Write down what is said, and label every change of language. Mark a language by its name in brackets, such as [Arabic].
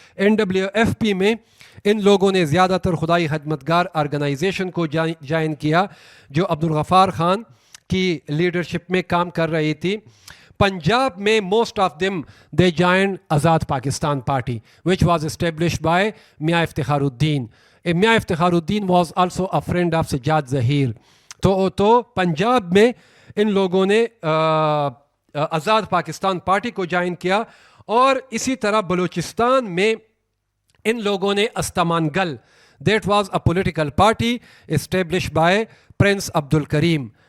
[Urdu] NWFP میں ان لوگوں نے زیادہ تر خدائی خدمتگار آرگنائزیشن کو جوائن کیا جو عبدالغفار خان کی لیڈرشپ میں کام کر رہی تھی. پنجاب میں [English] Most of them they join Azad Pakistan party which was established by Mian Iftikhar uddin. Mian Iftikhar uddin was also a friend of Sajjad Zaheer. [Urdu] تو پنجاب میں ان لوگوں نے آزاد پاکستان پارٹی کو جوائن کیا. اور اسی طرح بلوچستان میں ان لوگوں نے استمان گل, [English] that was a political party established by [Urdu] Prince عبد الکریم.